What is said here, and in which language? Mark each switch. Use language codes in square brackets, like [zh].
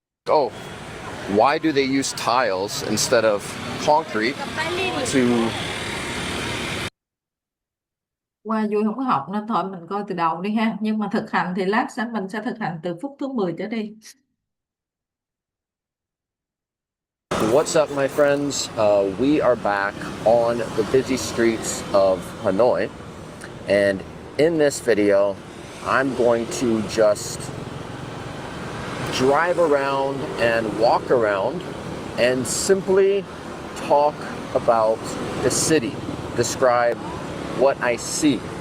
[en] Oh, why do they use tiles instead of concrete to... [vi] Qua vui không có học nên thôi mình coi từ đầu đi ha. Nhưng mà thực hành thì lát mình sẽ thực hành từ phút thứ 10 trở đi. [en] What's up, my friends? We are back on the busy streets of Hanoi, and in this video, I'm going to just drive around and walk around and simply talk about the city, describe what I see.